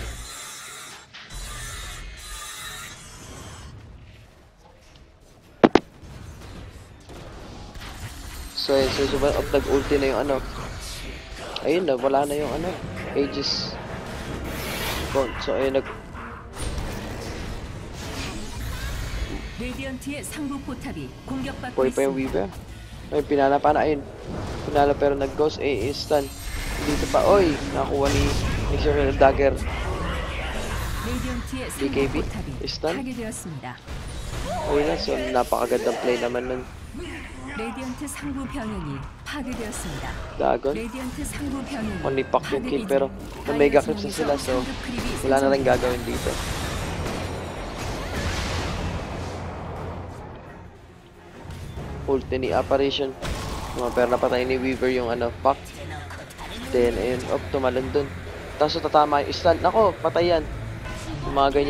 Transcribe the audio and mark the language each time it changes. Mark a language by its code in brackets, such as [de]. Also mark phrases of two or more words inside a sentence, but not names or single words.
[tl] So, yun, so, nag-ulti na yung ayun na, wala na yung Aegis. So, ayun, [ko] 레디언트의 상부 포탑이 공격받고 [tl] Boy pa yung [ko] 있습니다. [tl] Weaver. Ay, pinala pa na, ayun. Pinala pero nag-ghost, stun. Dito pa, oy, nakuha ni Nixer ng dagger. [ko] 레디언트의 상부 [tl] BKB, [ko] 포탑이 [tl] stun. [ko] 파괴되었습니다. [tl] Ayun na, so napakagandang play naman ng [ko] 레디언트 상부 병력이 파괴되었습니다. [tl] Dagon. [ko] 레디언트 상부 병력이 [en] Only pack [tl] yung kill, [ko] 파괴되기 [tl] pero [ko] 전 [tl] na mega [ko] 다이아 [tl] clips na [ko] 성에서 [tl] sila, so [ko] 상급 크립이 [tl] wala na rin [ko] 생성됩니다. [tl] gagawin dito. Ulti ni Apparition. Pero napatay ni Weaver yung pack. Then, ayun, tumalon dun. Tapos tatama yung stun. Nako, patay yan. Yung mga ganyan.